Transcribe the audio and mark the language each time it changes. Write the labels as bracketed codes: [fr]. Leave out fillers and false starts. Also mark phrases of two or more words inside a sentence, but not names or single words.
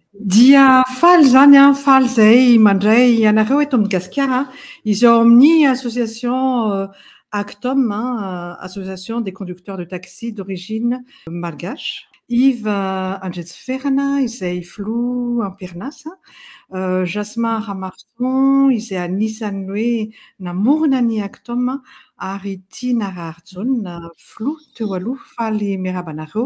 [mg] Dia faly zany a, faly zay mandray anareo eto amin'ny Gasikara. Izy ao amin'ny [fr] association Actom, association des conducteurs de taxi d'origine malgache. [mg] Iva Andretsiferana izay filoha amperinasa, Jasmin Ramarson izay anisan'ny hoe namorona ny Actom ary Tina Raharjona filoha teo aloha. Faly miarahaba anareo.